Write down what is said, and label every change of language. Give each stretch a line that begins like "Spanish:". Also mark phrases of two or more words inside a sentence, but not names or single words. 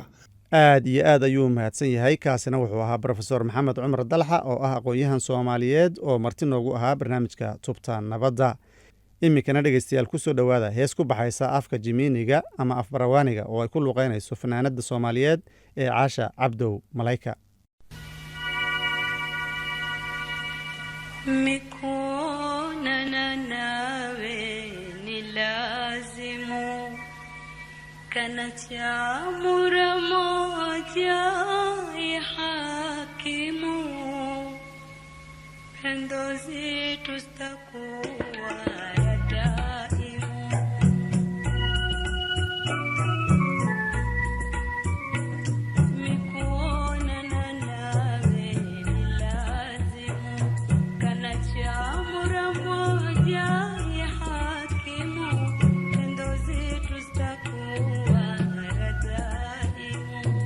Somali: aad iyo aad ayuu mahadsan yahay. kaasina wuxuu ahaa brofesor maxamed cumar dalxa oo ah aqoon-yahan soomaaliyeed oo marti noogu ahaa barnaamijka tubta nabadda. iminkana dhegeystayaal ku soo dhowaada hees ku baxaysa afka jimiiniga ama afbarawaaniga oo ay ku luuqeynayso fanaanada soomaaliyeed ee caasha cabdow malayka.
Swahili: mikonana nawe ni lazimu kana chamura moja hakimu pendo zetu zitakuwa ya daimu. mikonana nawe ni lazimu kana chamura moja hakimu pendo zetu zitakuwa ya daimu.